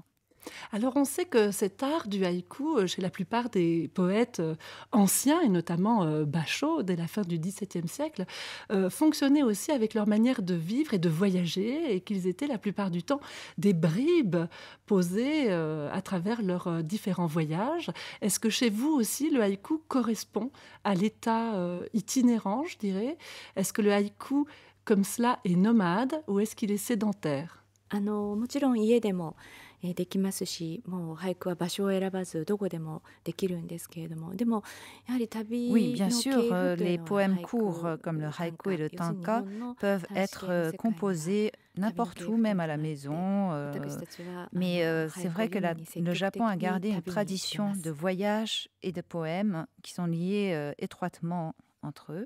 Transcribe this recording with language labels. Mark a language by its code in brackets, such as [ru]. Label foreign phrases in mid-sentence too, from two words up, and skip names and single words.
[fr] Alors on sait que cet art du haïku, chez la plupart des poètes anciens, et notamment Bachot, dès la fin du XVIIe siècle, fonctionnait aussi avec leur manière de vivre et de voyager, et qu'ils étaient la plupart du temps des bribes posées à travers leurs différents voyages. Est-ce que chez vous aussi, le haïku correspond à l'état itinérant, je dirais? Est-ce que le haïku, comme cela, est nomade ou est-ce qu'il est sédentaire? [ja] もちろん家でもできますし、もう俳句は場所を選ばずどこでもできるんですけれども、でもやはり旅の [fr] Oui, bien [ja] 系 [fr] sûr, [ja] 譜という [fr] les [ja] のは [fr] poèmes [ja] 俳句 [fr] courts comme le haïku et le [ja] 要するに日 [fr] tanka [ja] 本の [fr] peuvent [ja] 大使系 [fr] être [ja] の世界が [fr] composés [ja] 旅の [fr] n'importe [ja] 系 [fr] où, [ja] 譜と [fr] même [ja] いうの [fr] à [ja] が [fr] la [ja] あって、 [fr] maison. [ja] 私たちは [fr] Mais [ja] 俳 [fr] c'est [ja] 句を [fr] vrai que [ja] 読むに積 [fr] le [ja] 極的 [fr] Japon a [ja] に [fr] gardé [ja] 旅 [fr] une [ja] に行って [fr] tradition [ja] ます。 [fr] de voyage et de poèmes qui sont liés étroitement entre eux.